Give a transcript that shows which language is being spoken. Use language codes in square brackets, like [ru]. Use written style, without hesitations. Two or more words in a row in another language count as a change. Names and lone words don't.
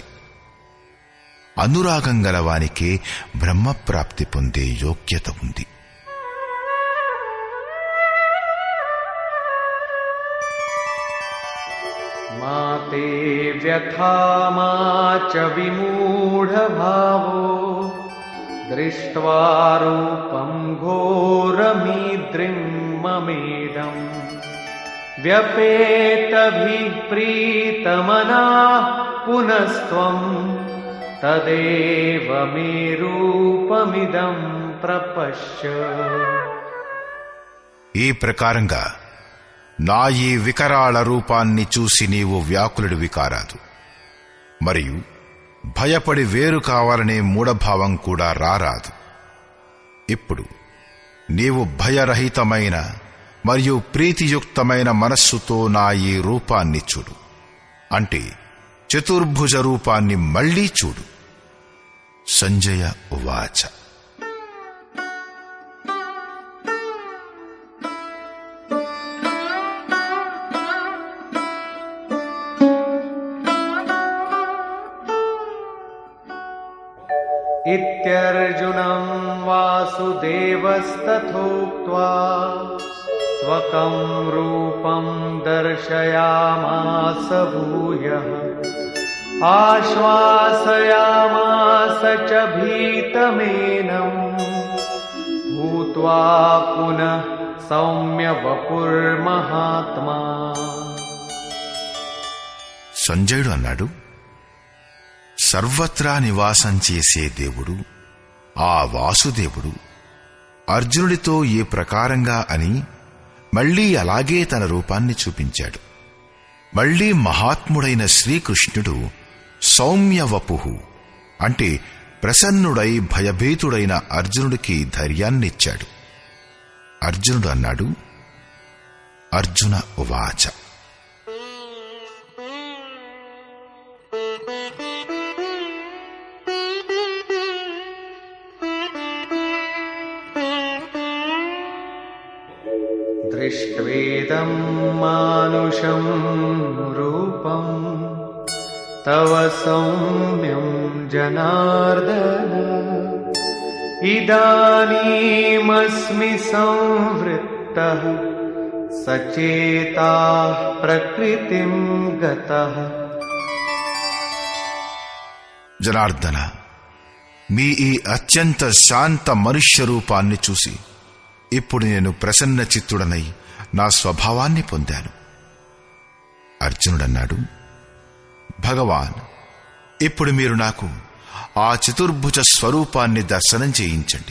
[te] అనురాగం గలవానికే బ్రహ్మప్రాప్తి పొందే యోగ్యత ఉంది. [sa] మాతే వ్యథా మా చ విమూఢ భావో दृष्ट्वा रूपं घोरमीद्रिं ममेदम् व्यपेतभिः प्रीतमनाः पुनस्त्वं तदेव मे रूपमिदं प्रपश्य। [te] ఈ ప్రకారంగా నా ఈ వికరాళ రూపాన్ని చూసి నీవు వ్యాకులుడివి కారాదు, మరియు భయపడి వేరు కావాలనే మూఢభావం కూడా రారాదు. ఇప్పుడు నీవు భయరహితమైన మరియు ప్రీతియుక్తమైన మనస్సుతో నా ఈ రూపాన్ని చూడు, అంటే చతుర్భుజ రూపాన్ని మళ్లీ చూడు. [sa] సంజయ ఉవాచ. इत्यर्जुनं वासुदेवस्तथोक्त्वा स्वकं रूपं दर्शयामास भूयः आश्वासयामास च भीतमेनं भूत्वा पुनः सौम्य वपुर्महात्मा. [te] సంజయుడు అన్నాడు, సర్వత్రా నివాసం చేసే దేవుడు ఆ వాసుదేవుడు అర్జునుడితో ఏ ప్రకారంగా అని మళ్లీ అలాగే తన రూపాన్ని చూపించాడు. మళ్లీ మహాత్ముడైన శ్రీకృష్ణుడు సౌమ్యవపుః అంటే ప్రసన్నుడై భయభీతుడైన అర్జునుడికి ధైర్యాన్నిచ్చాడు. అర్జునుడు అన్నాడు, [sa] అర్జున ఉవాచ. दृष्ट्वेदं मानुषं रूपं तव सौम्यं जनार्दन इदानीमस्मि संवृत्तः सचेताः प्रकृतिं गतः. [te] జనార్దన, మీ ఈ అత్యంత శాంత మనుష్య రూపాన్ని చూసి ఇప్పుడు నేను ప్రసన్న చిత్తుడనై నా స్వభావాన్ని పొందాను. అర్జునుడన్నాడు, భగవాన్, ఇప్పుడు మీరు నాకు ఆ చతుర్భుజ స్వరూపాన్ని దర్శనం చేయించండి.